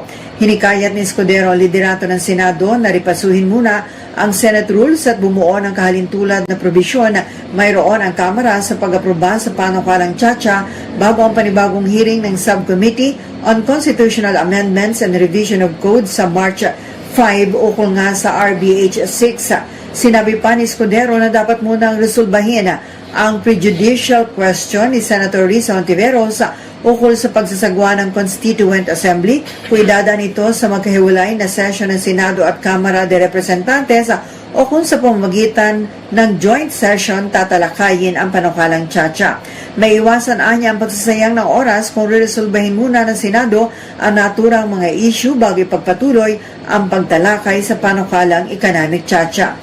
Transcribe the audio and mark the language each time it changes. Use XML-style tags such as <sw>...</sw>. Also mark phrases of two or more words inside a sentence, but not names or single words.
<tl>Hinikayat ni Escudero ang liderato ng Senado na ripasuhin muna ang</tl> <en>Senate rules</en> <tl>at bumuo ng kahalintulad na probisyon mayroon ang Kamara sa pag-aproba sa panukalang Chacha bago ang panibagong hearing ng Subcommittee on Constitutional Amendments and Revision of Code sa March 5 ukol nga sa RBH 6. Sinabi pa ni Escudero na dapat munang resolbahin ang</tl> <en>prejudicial question</en> <tl>ni Senator Risa Hontiveros ukol sa pagsasagwa ng Constituent Assembly, kuidada nito sa magkahiwalay na session ng Senado at Kamara de Representantes o kung sa pamamagitan ng</tl> <en>joint session</en> <tl>tatalakayin ang panukalang tsatsya. May iwasan anya ang pagsasayang ng oras kung resolbahin muna ng Senado ang naturang mga issue bago ipagpatuloy ang pagtalakay sa panukalang economic tsatsya.</tl>